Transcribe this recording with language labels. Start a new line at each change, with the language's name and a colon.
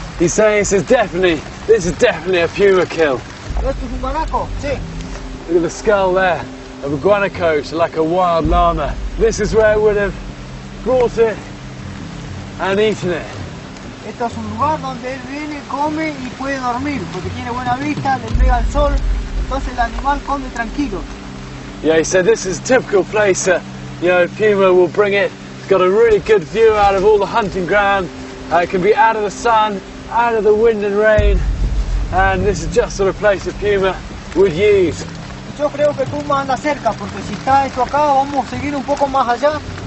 English: He's saying this is definitely a puma kill.
Spanish: ¿Esto es un guanaco? Sí.
English: Look at the skull there of a guanaco, like a wild llama. This is where it would have brought it and eaten it.
Spanish: Esto es un lugar donde él viene, come y puede dormir, porque tiene buena vista, le pega el sol, entonces el animal come tranquilo.
English: Yeah, he said this is a typical place that, puma will bring it. It's got a really good view out of all the hunting ground. It can be out of the sun, out of the wind and rain, and this is just sort of place that puma would use.
Spanish: Yo creo que Puma anda cerca, porque si está esto acá, vamos a seguir un poco más allá.